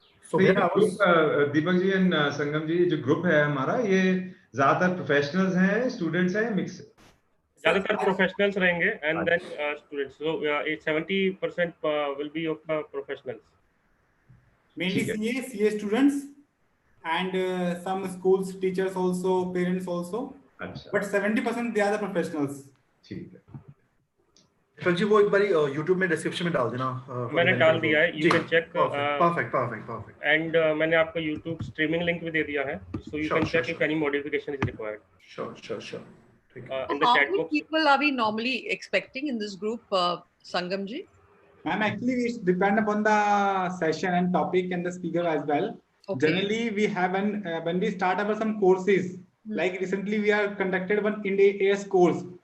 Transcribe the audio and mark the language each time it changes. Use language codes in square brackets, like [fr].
[en] So [hi] तो ये भैया ग्रुप दीपक जी एंड संगम जी, जो ग्रुप है हमारा, ये ज्यादातर प्रोफेशनल्स हैं, स्टूडेंट्स हैं, मिक्स? ज्यादातर प्रोफेशनल्स रहेंगे [en] and then students, so 70% will be of professionals, mainly CA students and some schools teachers also, parents also, [hi] अच्छा, [en] but 70% they are the professionals. [hi] ठीक है। दीपक जी वो एक बार YouTube में डिस्क्रिप्शन में डाल देना। मैंने डाल दिया है, [en] You can check. Perfect and [hi] मैंने आपको [en] YouTube streaming link [hi] भी दे दिया है, [en] So you can check if any modification is required. Sure in the How chat many box. people are we normally expecting in this group, Sangam ji? Ma'am, actually it depend upon the session and topic and the speaker as well. Okay. Generally we have when we start our some courses, like recently we are conducted one India AS course.